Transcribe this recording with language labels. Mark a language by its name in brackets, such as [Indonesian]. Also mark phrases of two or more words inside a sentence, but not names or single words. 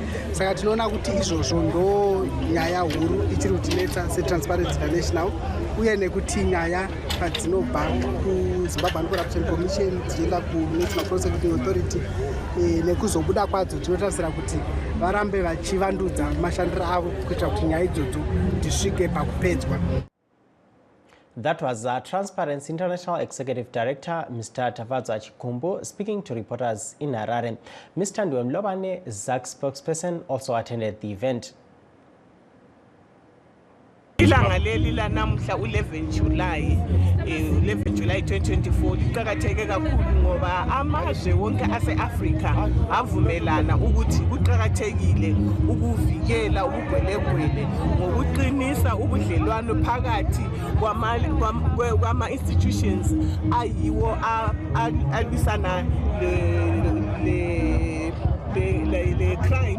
[Shona] Saka tinoona kuti izvozvo ndo nyaya huru ichiri kutinetsa seTransparency International, uye nekuti nyaya padzinobva kuZimbabwe Anti-Corruption Commission dzichienda kuNational Prosecuting Authority nekuzobuda kwadzo tinotarisira kuti varambe vachivandudza mashandiro avo kuitira kuti nyaya idzodzo dzisvike pakupedzwa. [English] That was Transparency International Executive Director, Mr. Tavadzo Chikumbu, speaking to reporters in Harare. Mr. Ndwemlobane, ZAC spokesperson, also attended the event. [North Ndebele] Ilanga leli lanamhla u11 July 2024 liqhakatheke kakhulu ngoba amazwe wonke ase-Afrika avumelana ukuthi kuqhakathekile ukuvikela ubugwelegwele ngokuqinisa ubudlelwano phakathi kwama-institutions ayiwo alwisana le crime.